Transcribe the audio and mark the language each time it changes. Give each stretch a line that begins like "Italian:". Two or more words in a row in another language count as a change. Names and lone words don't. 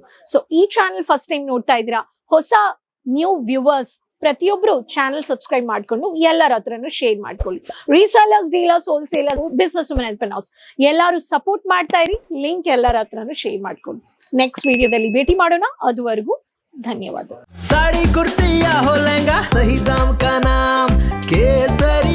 Kannada: ಸೊ ಈ
English: channel first time
Kannada: ನೋಡ್ತಾ ಇದ್ದೀರಾ, ಹೊಸ
English: new viewers
Kannada: ಪ್ರತಿಯೊಬ್ರು
English: channel subscribe
Kannada: ಮಾಡ್ಕೊಂಡು ಎಲ್ಲರ ಹತ್ರನೂ ಶೇರ್ ಮಾಡ್ಕೊಳ್ಳಿ.
English: resellers, dealers, wholesaler, business women entrepreneurs
Kannada: ಎಲ್ಲರೂ ಸಪೋರ್ಟ್ ಮಾಡ್ತಾ ಇರಿ. ಲಿಂಕ್ ಎಲ್ಲರ ಹತ್ರನೂ ಶೇರ್ ಮಾಡ್ಕೊಳ್ಳಿ. ನೆಕ್ಸ್ಟ್ ವಿಡಿಯೋದಲ್ಲಿ ಭೇಟಿ ಮಾಡೋಣ. ಅದುವರೆಗೂ ಧನ್ಯವಾದ.
Hindi: साड़ी कुर्ती या हो लहंगा, सही दाम का नाम केसर।